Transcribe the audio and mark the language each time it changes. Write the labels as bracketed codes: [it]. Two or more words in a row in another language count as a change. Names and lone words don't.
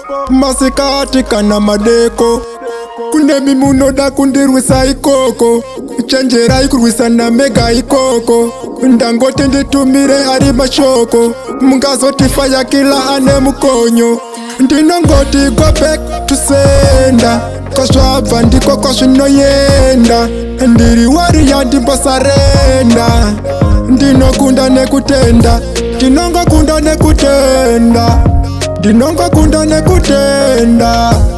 [sn] Masikati kana madeko. Kune mimunoda kundirwisa ikoko. Chenjerai kurwisana mega ikoko. Ndangoti nditumire ari mashoko. Mungazoti faya kila ane mukonyo. Ndinongoti [en] go back to sender. [sn] Kozvabva ndiko kwazvinoenda. Ndiri warrior ndimbosarenda. Ndinokunda nekutenda. Ndinongokunda nekutenda. Ndinongokunda nekutenda.